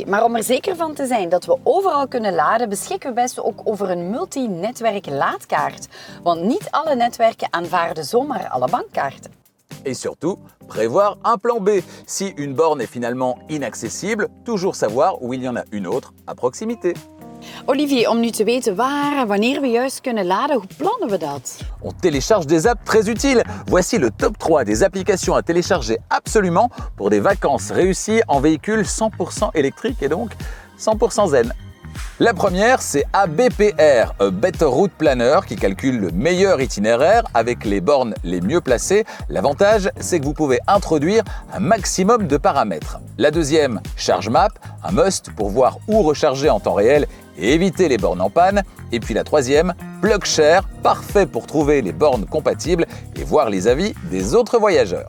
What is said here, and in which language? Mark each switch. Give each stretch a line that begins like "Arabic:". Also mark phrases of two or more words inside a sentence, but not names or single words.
Dutch: Maar om er zeker van te zijn dat we overal kunnen laden, beschikken we best ook over een multinetwerk laadkaart. Want niet alle netwerken aanvaarden zomaar alle bankkaarten.
French: Et surtout, prévoir un plan B. Si une borne est finalement inaccessible, toujours savoir où il y en a une autre à proximité.
Dutch: Olivier, om nu te weten waar en wanneer we juist kunnen laden, hoe plannen we dat?
French: On télécharge des apps très utiles. Voici le top 3 des applications à télécharger absolument pour des vacances réussies en véhicule 100% électrique et donc 100% zen. La première, c'est ABPR, Better Route Planner, qui calcule le meilleur itinéraire avec les bornes les mieux placées. L'avantage, c'est que vous pouvez introduire un maximum de paramètres. La deuxième, ChargeMap, un must pour voir où recharger en temps réel et éviter les bornes en panne. Et puis la troisième, PlugShare, parfait pour trouver les bornes compatibles et voir les avis des autres voyageurs.